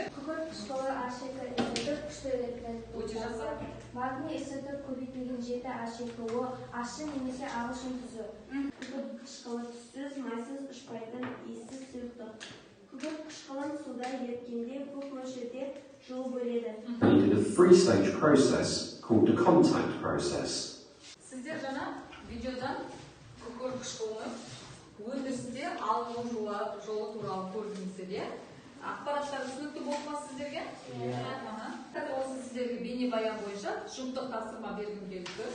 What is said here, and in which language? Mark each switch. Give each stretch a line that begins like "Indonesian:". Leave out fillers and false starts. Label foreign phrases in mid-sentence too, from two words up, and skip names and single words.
Kazakh: Күкірт қышқылы H2 эзоты күшті электролит. Өте жақсы. Магний эзоты көбейтілген 7H2O ащы немесе ағылшын тұзы. Күкірт қышқылы түссіз, майсыз, ұшпайтын, иіссіз сұйықтық. Күкірт қышқылын суда еріткенде көп мөлшерде жылу бөледі.
English: And in a three-stage process called the contact process.
Kazakh: Сіздер жаңа видеодан күкірт қышқылының өндірісте алыну жолы туралы көрдіңіздер. Ақпараттар түсінікті болып ма сіздерге? Қазір осы сіздерге бейнебаян бойынша жұмыстық тапсырма бергім келіп тұр.